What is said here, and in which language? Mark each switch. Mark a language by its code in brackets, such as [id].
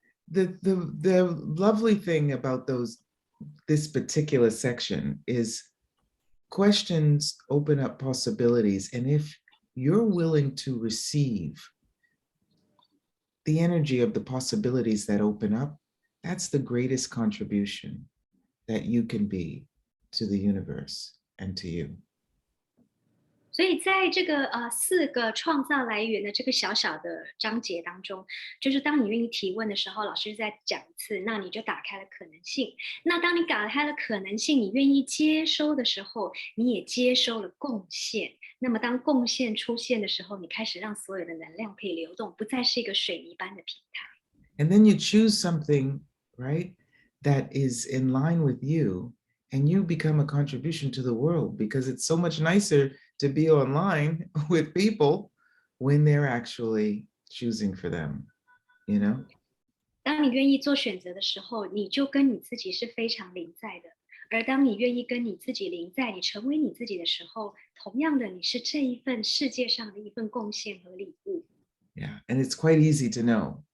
[en] The lovely thing about this particular section is questions open up possibilities, and if you're willing to receive the energy of the possibilities that open up, that's the greatest contribution that you can be to the universe and to you. [zh] 所以在这个四个创造来源的这个小小的章节当中，就是当你愿意提问的时候，老师再讲一次，那你就打开了可能性。那当你打开了可能性，你愿意接收的时候，你也接收了贡献。那么当贡献出现的时候，你开始让所有的能量可以流动，不再是一个水泥般的平台。 [en] And then you choose something, right, that is in line with you, and you become a contribution to the world because it's so much nicer to be online with people when they're actually choosing for them, you know? [zh] 当你愿意做选择的时候，你就跟你自己是非常临在的。而当你愿意跟你自己临在，你成为你自己的时候，同样的，你是这一份世界上的一份贡献和礼物。 [en] Yeah, and it's quite easy to know.